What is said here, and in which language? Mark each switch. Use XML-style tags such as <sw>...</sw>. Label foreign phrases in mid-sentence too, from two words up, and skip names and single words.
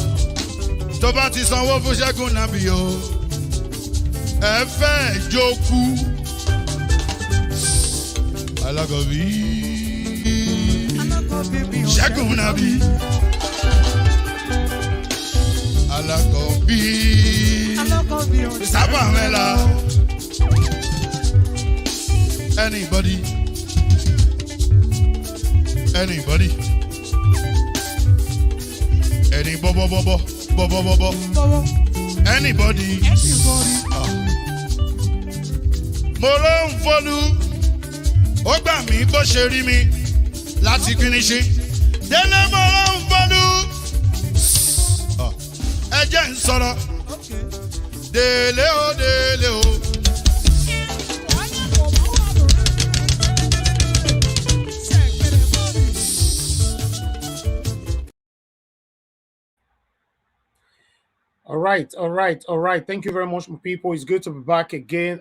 <yo>Tó bá ti sanwó fún Ṣẹ́gun nàbí o, ẹ fẹ́ jókù. Alákọ̀bí. Ṣẹ́gun nàbí. Alákọ̀bí. Sábà mẹ́la.</yo> <en>Anybody? Anybody? Any bobo. Anybody?</en> <yo>Mo ló ń folú, ó gbà mí bó ṣe rí mi láti finishi. Délé mo ló ń folú, ẹ jẹ́ ń sọ̀rọ̀. Délé o.</yo> <en>All right. Thank you very much, my people. It's good to be back again.</en>